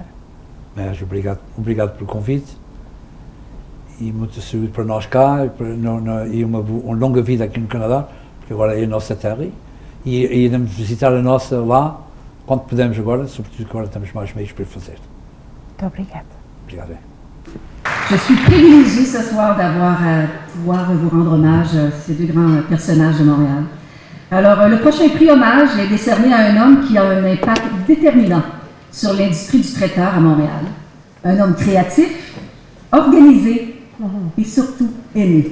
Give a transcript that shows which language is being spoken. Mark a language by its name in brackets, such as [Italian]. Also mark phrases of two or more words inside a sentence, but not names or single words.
[Portuguese] Mas obrigado pelo convite e muita saúde para nós cá e uma longa vida aqui no Canadá, porque agora é a nossa terra e iremos visitar a nossa lá quando pudermos agora, sobretudo que agora temos mais meios para fazer. Muito obrigada. Obrigado. [French] Je suis privilégiée ce soir d'avoir pouvoir vous rendre hommage à ces deux grands personnages de Montréal. Alors, le prochain prix hommage est décerné à un homme qui a un impact déterminant sur l'industrie du traiteur à Montréal. Un homme créatif, organisé et surtout aimé.